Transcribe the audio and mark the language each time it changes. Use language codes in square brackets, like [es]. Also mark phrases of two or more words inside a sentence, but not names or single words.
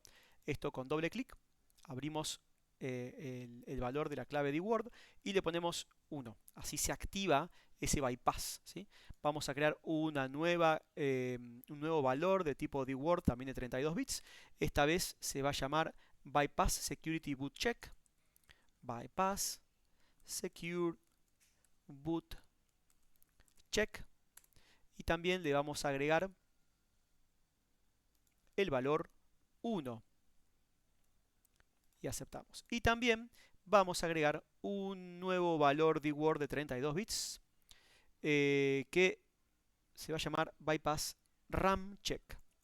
[es] Esto con doble clic abrimos el valor de la clave dword y le ponemos 1. Así se activa ese bypass, ¿sí? Vamos a crear un nuevo valor de tipo dword también de 32 bits. Esta vez se va a llamar [en] bypass security boot check. Bypass secure boot check. [es] Y también le vamos a agregar el valor 1 y aceptamos. Y también vamos a agregar un nuevo valor dword de 32 bits que se va a llamar [en] bypass ram check.